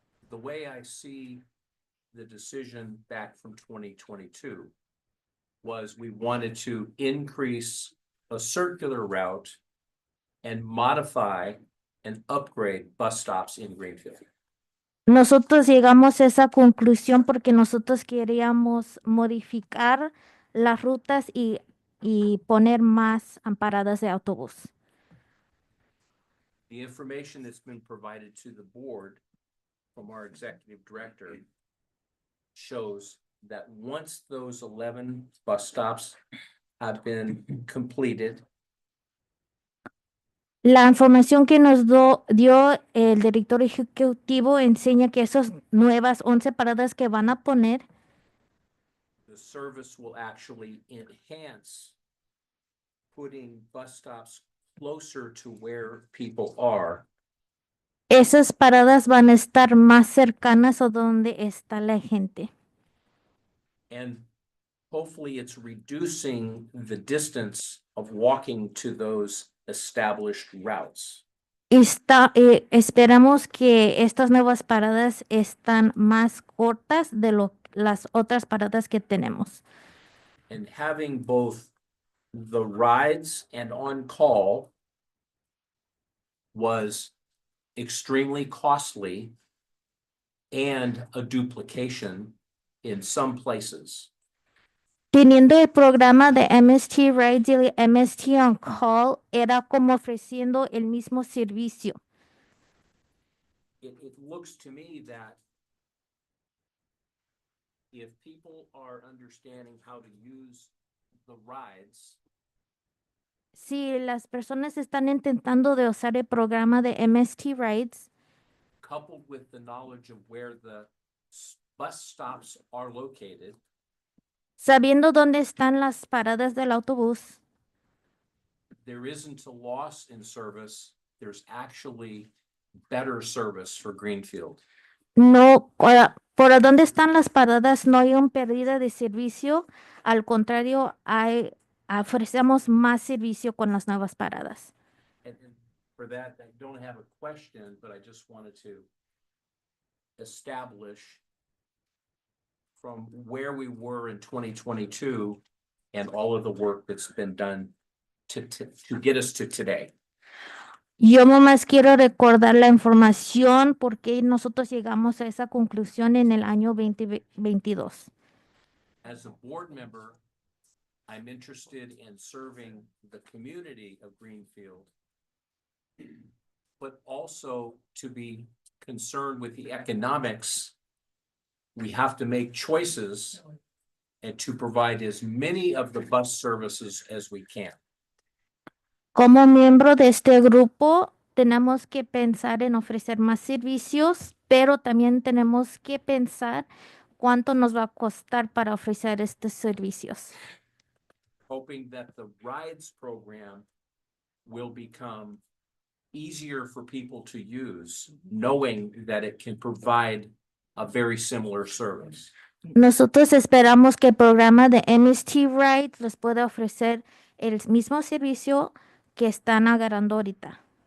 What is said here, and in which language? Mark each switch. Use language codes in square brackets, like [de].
[en] The way I see the decision back from 2022 was we wanted to increase a circular route and modify and upgrade bus stops in Greenfield. [es] Nosotros llegamos a esa conclusión porque nosotros queríamos modificar las rutas y poner más paradas de autobús. [en] The information that's been provided to the board from our executive director shows that once those 11 bus stops have been completed, [es] La información que nos dio el director ejecutivo enseña que esas nuevas 11 paradas que van a poner, [en] the service will actually enhance putting bus stops closer to where people are. [es] esas paradas van a estar más cercanas a donde está la gente. [en] And hopefully it's reducing the distance of walking to those established routes. [es] Esperamos que estas nuevas paradas están más cortas de las otras paradas que tenemos. [en] And having both the rides and on-call was extremely costly and a duplication in some places. [es] Teniendo el programa de MST Rides y el MST On Call, era como ofreciendo el mismo servicio. [en] It looks to me that if people are understanding how to use the rides, [es] Si las personas están intentando de usar el programa de MST Rides, [en] coupled with the knowledge of where the bus stops are located, [es] sabiendo dónde están las paradas del autobús, [en] there isn't a loss in service. There's actually better service for Greenfield. [es] no, por dónde están las paradas no hay una pérdida de servicio, al contrario, ofrecemos más servicio con las nuevas paradas. [en] And for that, I don't have a question, but I just wanted to establish from where we were in 2022 and all of the work that's been done to get us to today. [es] Yo nomás quiero recordar la información porque nosotros llegamos a esa conclusión en el año 2022. [en] As a board member, I'm interested in serving the community of Greenfield, but also to be concerned with the economics. We have to make choices and to provide as many of the bus services as we can. [es] Como miembro de este grupo, tenemos que pensar en ofrecer más servicios, pero también tenemos que pensar cuánto nos va a costar para ofrecer estos servicios. [en] Hoping that the rides program will become easier for people to use, knowing that it can provide a very similar service. [es] Nosotros esperamos que el programa de MST Ride les pueda ofrecer el mismo servicio que están agarrando ahorita.